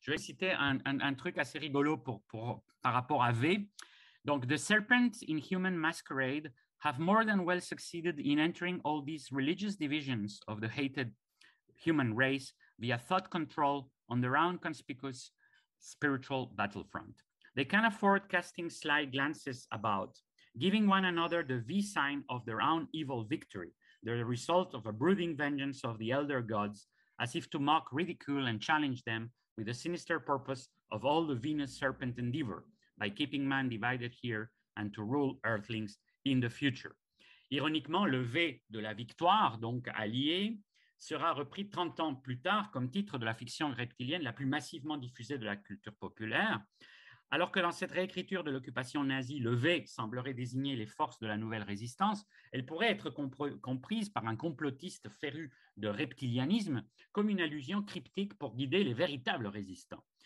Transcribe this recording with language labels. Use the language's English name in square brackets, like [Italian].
[French] Je vais citer un truc assez rigolo par rapport à V. [English] Donc, the serpents in human masquerade have more than well succeeded in entering all these religious divisions of the hated human race via thought control on their own conspicuous spiritual battlefront. They can afford casting sly glances about, giving one another the V sign of their own evil victory, the result of a brooding vengeance of the elder gods, as if to mock, ridicule, and challenge them with the sinister purpose of all the Venus serpent endeavor, by keeping man divided here and to rule earthlings in the future. [French] Ironiquement, le V de la victoire, donc allié, sera repris 30 ans plus tard comme titre de la fiction reptilienne la plus massivement diffusée de la culture populaire, alors que dans cette réécriture de l'occupation nazie, le V semblerait désigner les forces de la nouvelle résistance, elle pourrait être comprise par un complotiste féru de reptilianisme comme une allusion cryptique pour guider les véritables résistants.